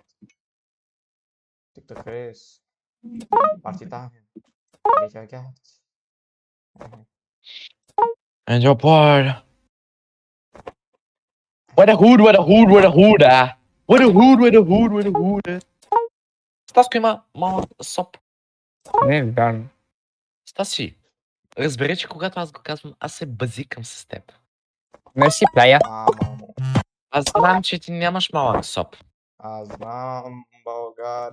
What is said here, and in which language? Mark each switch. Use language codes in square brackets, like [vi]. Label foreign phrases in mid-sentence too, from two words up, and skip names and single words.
[en] TikTok Chris. Party time. Гяд. And your part. Where the hood, where the hood, where the hood. Where the hood, where the hood, where the hood. [bg] Стаско има малък соп. Не е вярно. Стаси, разбери, че когато аз го казвам, аз се базикам с теб. Мерси, плея. Аз знам, че ти нямаш малък соп. Аз знам България.